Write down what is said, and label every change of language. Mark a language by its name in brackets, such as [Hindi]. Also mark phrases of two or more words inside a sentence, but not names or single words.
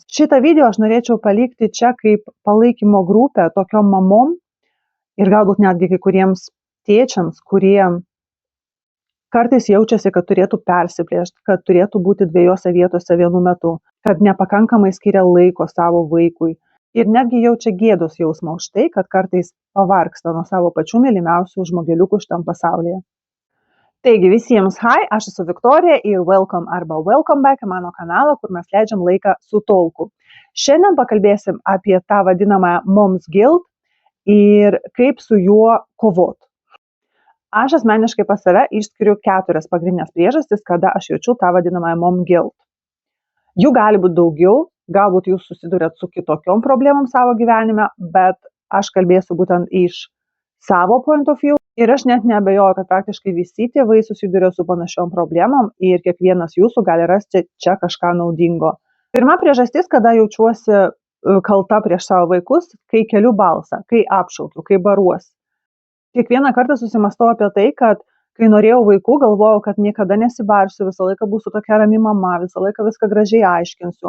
[Lithuanian] Šitą video aš norėčiau palikti čia kaip palaikymo grupę tokiom mamom ir galbūt netgi kai kuriems tėčiams, kurie kartais jaučiasi, kad turėtų persiplėšti, kad turėtų būti dviejose vietose vienu metu, kad nepakankamai skiria laiko savo vaikui ir netgi jaučia gėdos jausmą už tai, kad kartais pavargsta nuo savo pačių mylimiausių žmogeliukų šitam pasaulyje. Taigi visiems hi, aš esu Viktorija ir [English] welcome back [Lithuanian] į mano kanalą, kur mes leidžiam laiką su Talku. Šiandien pakalbėsim apie tą vadinamą [English] mom's guilt [Lithuanian] ir kaip su juo kovoti. Aš asmeniškai pas save išskiriu 4 pagrindinės priežastis, kada aš jaučiu tą vadinamą [English] mom guilt. [Lithuanian] Jų gali būti daugiau, galbūt jūs susidurėt su kitokiom problemom savo gyvenime, bet aš kalbėsiu būtent iš savo [English] point of view [Lithuanian] ir aš net neabejoju, kad praktiškai visi tėvai susiduria su panašiom problemom ir kiekvienas jūsų gali rasti čia kažką naudingo. Pirma priežastis, kada jaučiuosi kalta prieš savo vaikus, kai keliu balsą, kai apšaukiu, kai baruosi. Kiekvieną kartą susimastau apie tai, kad kai norėjau vaikų, galvojau, kad niekada nesibarsiu, visą laiką būsiu tokia rami mama, visą laiką viską gražiai aiškinsiu.